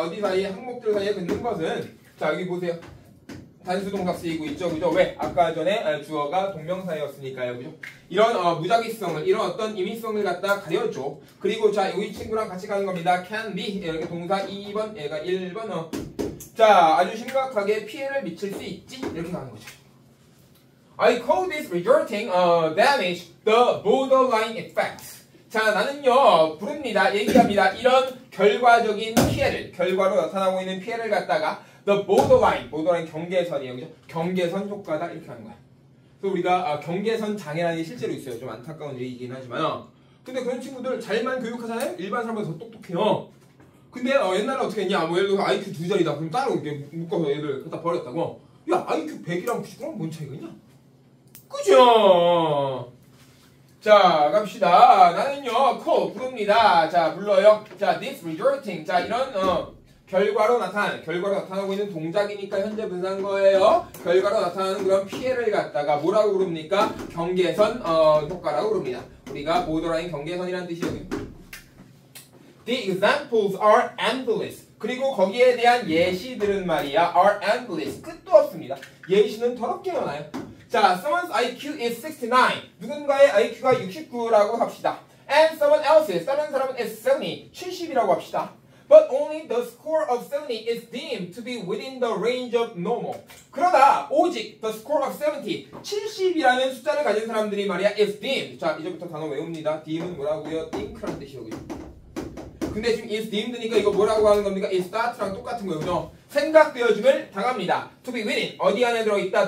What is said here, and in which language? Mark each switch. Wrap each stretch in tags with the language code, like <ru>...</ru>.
<ko>어디 사이에 항목들 사이에 긋는 것은 자, 여기 보세요. 단수동사 쓰이고 있죠. 그죠? 왜? 아까 전에 주어가 동명사였으니까요. 그죠? 이런 무작위성을, 이런 어떤 임의성을 갖다 가려줘. 그리고 자, 여기 친구랑 같이 가는 겁니다.</ko> <en>can be.</en> <ko>이렇게 동사 2번, 얘가 1번. 자, 아주 심각하게 피해를 미칠 수 있지. 이렇게 가는 거죠.</ko> <en>I call this resulting damage the borderline effect.</en> <ko>자, 나는요, 부릅니다. 얘기합니다. 이런 결과적인 피해를, 결과로 나타나고 있는 피해를 갖다가</ko> <en>the borderline</en> <ko>경계선이에요. 그죠? 경계선 효과다. 이렇게 하는 거야. 그래서 우리가 경계선 장애라는 게 실제로 있어요. 좀 안타까운 얘기긴 하지만. 근데 그런 친구들 잘만 교육하잖아요? 일반 사람보다 더 똑똑해요. 근데 옛날에 어떻게 했냐? 뭐 예를 들어서 IQ 2자리다. 그럼 따로 이렇게 묶어서 얘를 갖다 버렸다고. 야, IQ 100이랑 99랑 뭔 차이가 있냐? 그죠? 자, 갑시다. 나는요, 부릅니다. 자, 불러요. 자,</ko> <en>this resulting.</en> <ko>자, 이런 결과로 나타나고 있는 동작이니까 현재 분사한 거예요. 결과로 나타나는 그런 피해를 갖다가 뭐라고 부릅니까? 경계선 효과라고 부릅니다. 우리가 보더라인 경계선이라는 뜻이거든요.</ko> <en>The examples are endless.</en> <ko>그리고 거기에 대한 예시들은 말이야</ko> <en>are endless.</en> <ko>끝도 없습니다. 예시는 더럽게 많아요. 자,</ko> <en>someone's IQ is 69.</en> <ko>누군가의 IQ가 69라고 합시다.</ko> <en>And someone else's,</en> <ko>다른 사람은</ko> <en>is 70.</en> <ko>70이라고 합시다.</ko> <en>But only the score of 70 is deemed to be within the range of normal.</en> <ko>그러나 오직</ko> <en>the score of 70,</en> <ko>70이라는 숫자를 가진 사람들이 말이야</ko> <en>is deemed.</en> <ko>자, 이제부터 단어 외웁니다. deem은 뭐라고요? think라는 뜻이거든요. 그 근데 지금</ko> <en>is deemed</en> <ko>니까 이거 뭐라고 하는 겁니까?</ko> <en>is start</en> <ko>랑 똑같은 거예요. 그죠? 생각되어짐을 당합니다.</ko> <en>to be within</en> <ko>어디 안에 들어있다?</ko>